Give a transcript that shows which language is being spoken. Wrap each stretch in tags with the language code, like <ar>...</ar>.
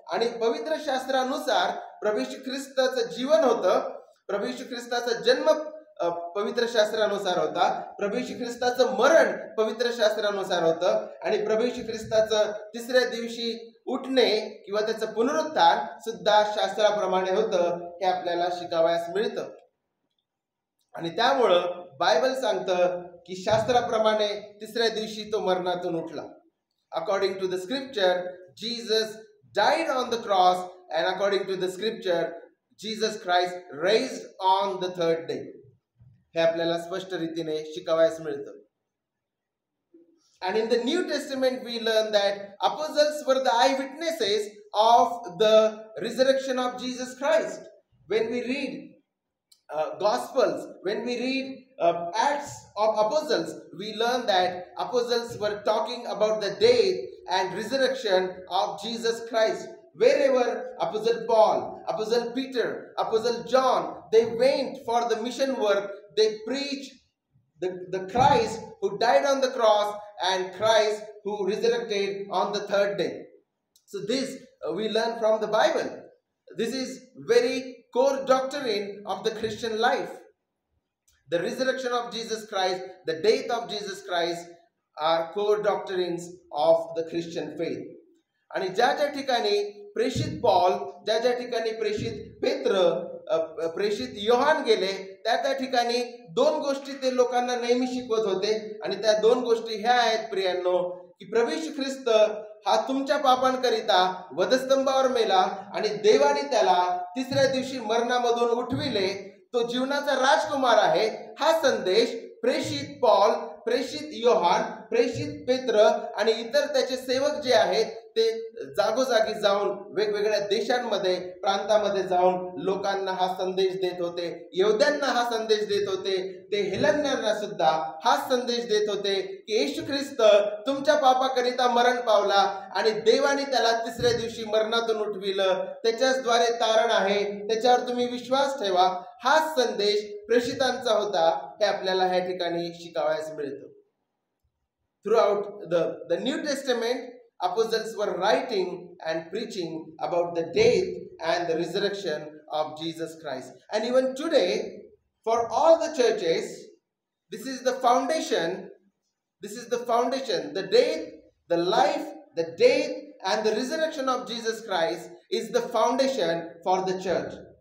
<mr>आणि पवित्र शास्त्रानुसार प्रभू येशू ख्रिस्ताचं जीवन होतं, प्रभू येशू ख्रिस्ताचा जन्म पवित्र शास्त्रानुसार होता, प्रभू येशू ख्रिस्ताचं मरण पवित्र शास्त्रानुसार होतं आणि प्रभू येशू ख्रिस्ताचं तिसऱ्या दिवशी उठणे किंवा त्याचं पुनरुत्थान सुद्धा शास्त्राप्रमाणे होतं. हे आपल्याला शिकावयास मिळतं. आणि त्यामुळं बायबल सांगतं की शास्त्राप्रमाणे तिसऱ्या दिवशी तो मरणातून उठला.</mr> <en>According to the scripture Jesus died on the cross, and according to the scripture Jesus Christ raised on the third day.</en> <mr>हे आपल्याला स्पष्ट रीतीने शिकावयास मिळतं.</mr> <en>And in the New Testament we learn that apostles were the eyewitnesses of the resurrection of Jesus Christ. When we read Gospels, when we read Acts of Apostles, we learn that apostles were talking about the death and resurrection of Jesus Christ. Wherever Apostle Paul, Apostle Peter, Apostle John, they went for the mission work, they preached the Christ who died on the cross and Christ who resurrected on the third day. So this we learn from the Bible. This is very core doctrine of the Christian life. The resurrection of Jesus Christ, the death of Jesus Christ are core doctrines of the Christian faith.</en> <mr>आणि ज्या ज्या ठिकाणी प्रेषित Paul, ज्या ज्या ठिकाणी प्रेषित पेत्र, प्रेषित योहान गेले, त्या ठिकाणी दोन गोष्टी ते लोकांना नेहमी शिकवत होते. आणि त्या दोन गोष्टी ह्या आहेत प्रियांनो की प्रभू येशू ख्रिस्त हा तुमच्या पापांकरिता वधस्तंभावर मेला आणि देवाने त्याला तिसऱ्या दिवशी मरणामधून उठविले, तो जीवनाचा राजकुमार आहे. हा संदेश प्रेषित पॉल, प्रेषित योहान, प्रेषित पेत्र आणि इतर त्याचे सेवक जे आहेत ते जागोजागी जाऊन वेगवेगळ्या देशांमध्ये, प्रांतामध्ये जाऊन लोकांना हा संदेश देत होते. यहूद्यांना हा संदेश देत होते, ते हेलन्यांना सुद्धा हा संदेश देत होते की येशू ख्रिस्त तुमच्या पापाकरिता मरण पावला आणि देवाने त्याला तिसऱ्या दिवशी मरणातून उठविलं, त्याच्याद्वारे तारण आहे, त्याच्यावर तुम्ही विश्वास ठेवा. हा संदेश प्रेषितांचा होता. हे आपल्याला ह्या ठिकाणी शिकावयास मिळतं.</mr> <en>Throughout the New Testament, apostles were writing and preaching about the death and the resurrection of Jesus Christ. And even today, for all the churches, this is the foundation. This is the foundation. The death, the life, the death, and the resurrection of Jesus Christ is the foundation for the church.</en>